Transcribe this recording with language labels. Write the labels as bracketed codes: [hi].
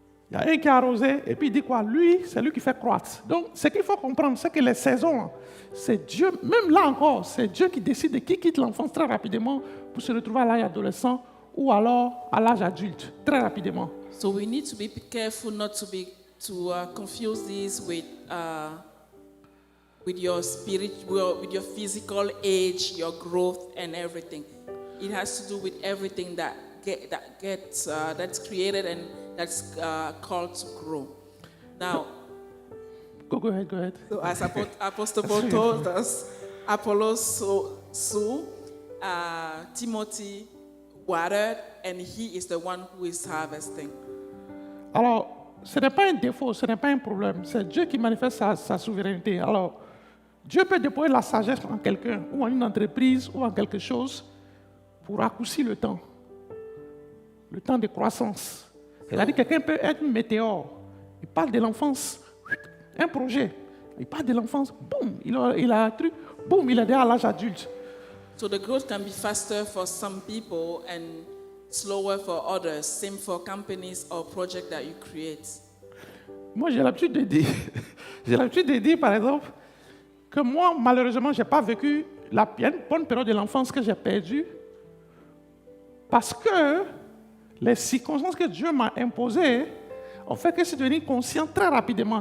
[fr] Il y a un qui a arrosé, et puis il dit quoi? Lui, c'est lui qui fait croître. Donc, ce qu'il faut comprendre, c'est que les saisons, c'est Dieu, même là encore, c'est Dieu qui décide de qui quitte l'enfance très rapidement pour se retrouver à l'âge adolescent ou alors à l'âge adulte, très rapidement. [en] So we need to be careful not to confuse this with your spiritual, with your physical age, your growth, and everything. It has to do with everything that's created and that's called to grow. Now, go ahead. so as Apostle Paul told us, Apollos sow, Timothy watered, and he is the one who is harvesting. [fr] Alors, ce n'est pas un défaut, ce n'est pas un problème. C'est Dieu qui manifeste sa souveraineté. Alors, Dieu peut déployer la sagesse en quelqu'un, ou en une entreprise, ou en quelque chose, pour raccourcir le temps de croissance. C'est-à-dire que quelqu'un peut être une météore. Il parle de l'enfance, un projet. Il parle de l'enfance, boum, il a un truc, boum, il est déjà à l'âge adulte. [en] So the growth can be faster for some people and slower for others. Same for companies or projects that you create. [fr] Moi, j'ai l'habitude de dire, par exemple, que moi, malheureusement, je n'ai pas vécu il y a une bonne période de l'enfance que j'ai perdue parce que les circonstances que Dieu m'a imposées ont fait que je suis devenu conscient très rapidement.